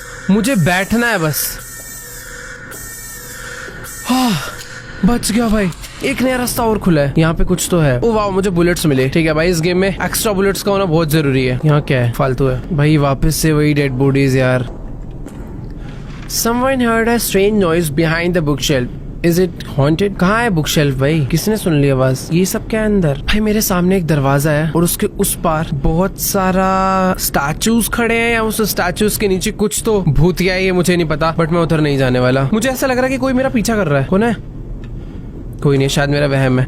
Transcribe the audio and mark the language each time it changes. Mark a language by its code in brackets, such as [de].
[hi] मुझे बैठना है बस। हाँ, बच गया भाई। एक नया रास्ता और खुला है। यहाँ पे कुछ तो है। ओ वाह, मुझे बुलेट्स मिले। ठीक है भाई, इस गेम में एक्स्ट्रा बुलेट्स का होना बहुत जरूरी है। यहाँ क्या है? फालतू है भाई। वापस से वही डेड बॉडीज यार। [en] Someone heard a strange noise behind the bookshelf. Is it haunted? [hi] कहाँ है बुकशेल्फ भाई? किसने सुन ली आवाज? ये सब क्या है अंदर? भाई मेरे सामने एक दरवाजा है और उसके उस पार बहुत सारा स्टैचूज खड़े हैं, या उस स्टैचूज के नीचे कुछ तो भूतिया है, ये मुझे नहीं पता, बट मैं उधर नहीं जाने वाला। मुझे ऐसा लग रहा है कि कोई मेरा पीछा कर रहा है। कौन है? कोई नहीं, शायद मेरा वहम है।